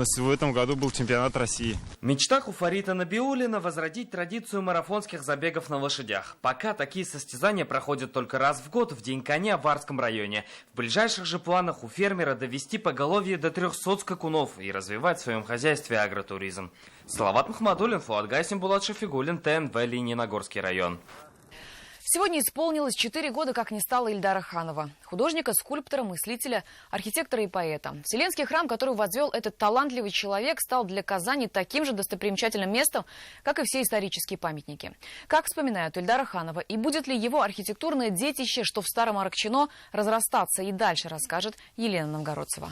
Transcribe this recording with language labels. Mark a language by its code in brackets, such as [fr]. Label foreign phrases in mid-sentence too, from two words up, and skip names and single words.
[ru] Но в этом году был чемпионат России. В мечтах у Фарида Набиуллина возродить традицию марафонских забегов на лошадях. Пока такие состязания проходят только раз в год, в День коня в Варском районе. В ближайших же планах у фермера довести поголовье до 300 скакунов и развивать в своем хозяйстве агротуризм. Салават Махмадуллин, Фуат Гайсин, Булат Шафигуллин, ТНВ, Лениногорский район. Сегодня исполнилось 4 года, как не стало Ильдара Ханова. Художника, скульптора, мыслителя, архитектора и поэта. Вселенский храм, который возвел этот талантливый человек, стал для Казани таким же достопримечательным местом, как и все исторические памятники. Как вспоминают Ильдара Ханова и будет ли его архитектурное детище, что в Старом Аракчино, разрастаться и дальше, расскажет Елена Новгородцева.